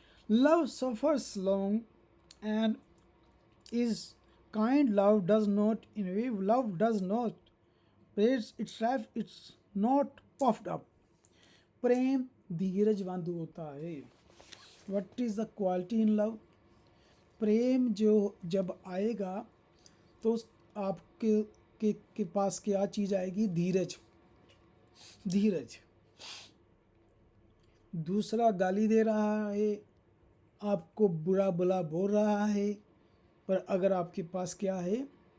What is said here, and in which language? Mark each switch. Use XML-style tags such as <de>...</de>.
<en>Love suffers long and is kind. Love does not envy. Love does not praise itself. It's not puffed up.</en> <hi>प्रेम धीरजवंत होता है।</hi> <en>What is the quality in love?</en> <hi>प्रेम जो जब आएगा तो आपके के पास क्या चीज़ आएगी? धीरज। धीरज। दूसरा गाली दे रहा है, आपको बुरा भला बोल रहा है, पर अगर आपके पास क्या है?</hi>